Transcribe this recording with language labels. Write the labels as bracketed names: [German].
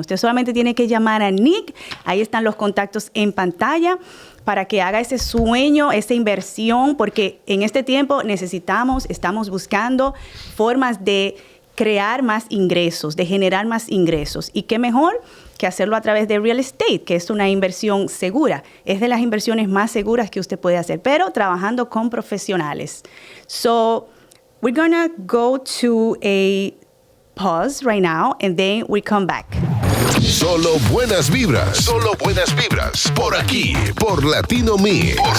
[Spanish] Usted solamente tiene que llamar a Nick. Ahí están los contactos en pantalla para que haga ese sueño, esa inversión, porque en este tiempo estamos buscando formas de crear más ingresos, de generar más ingresos. ¿Y qué mejor que hacerlo a través de real estate, que es una inversión segura? Es de las inversiones más seguras que usted puede hacer, pero trabajando con profesionales. [English] So we're going to go to a pause right now, and then we come back. [Spanish] Solo buenas vibras, por aquí, por Latino Mix.